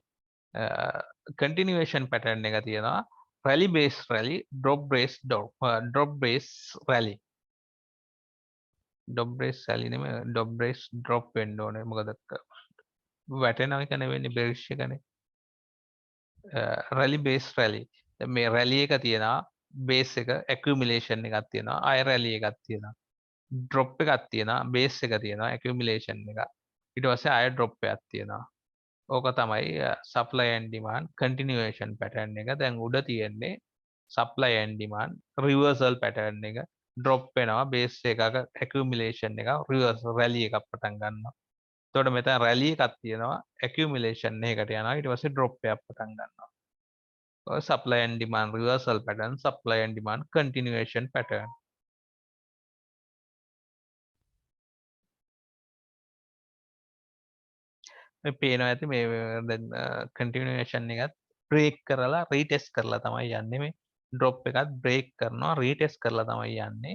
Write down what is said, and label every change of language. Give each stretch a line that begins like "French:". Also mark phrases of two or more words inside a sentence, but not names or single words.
English: continuation pattern
Sinhala: එක තියෙනවා.
English: rally base rally, drop base drop, drop base rally. drop base rally
Sinhala: නෙමෙයි,
English: drop base drop
Sinhala: වෙන්න ඕනේ. මොකද වැටෙනවා එක නෙවෙයි bearish එකනේ.
English: rally base rally.
Sinhala: මේ rally එක තියෙනවා, base එක accumulation එකක් තියෙනවා, ආය rally එකක් තියෙනවා. drop එකක් තියෙනවා, base එක තියෙනවා, accumulation එක. ඊට පස්සේ ආය drop එකක් තියෙනවා. ඕක තමයි
English: supply and demand continuation pattern
Sinhala: එක. දැන් උඩ තියෙන්නේ
English: supply and demand reversal pattern
Sinhala: එක. drop වෙනවා, base එකක accumulation එක,
English: reverse rally
Sinhala: එකක් පටන් ගන්නවා. එතකොට මෙතන rally එකක් තියෙනවා, accumulation එකකට යනවා, ඊට පස්සේ drop එකක් පටන් ගන්නවා.
English: supply and demand reversal pattern, supply and demand continuation pattern.
Sinhala: මේ පේනවා ඇති මේ දැන් continuation එකත් break කරලා retest කරලා තමයි යන්නේ. මේ drop එකත් break කරනවා, retest කරලා තමයි යන්නේ.